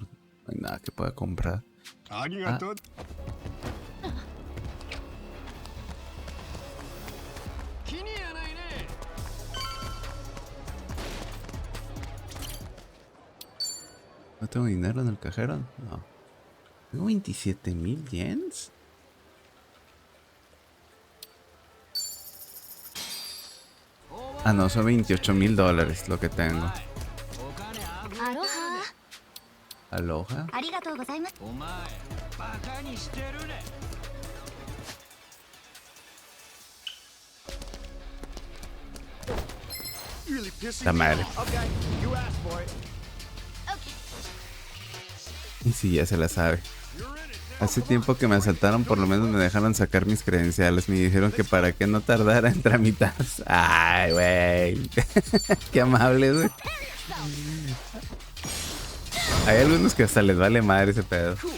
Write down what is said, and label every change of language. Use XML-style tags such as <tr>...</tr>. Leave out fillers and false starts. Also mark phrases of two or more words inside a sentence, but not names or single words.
<es>No hay nada que pueda comprar. ¿No tengo dinero en el cajero? No. ¿Tengo 27,000 yens? Ah, no, son $28,000 lo que tengo. Aloha. Aloha.</es> <ja>ありがとうございます.</ja> <es>La madre.</es> <en>Okay, you asked for it.</en> <es>Y sí, ya se la sabe. Hace tiempo que me asaltaron, por lo menos me dejaron sacar mis credenciales. Me dijeron que para que no tardara en tramitar. Ay, güey. Qué amables, güey. Hay algunos que hasta les vale madre ese pedo.</es>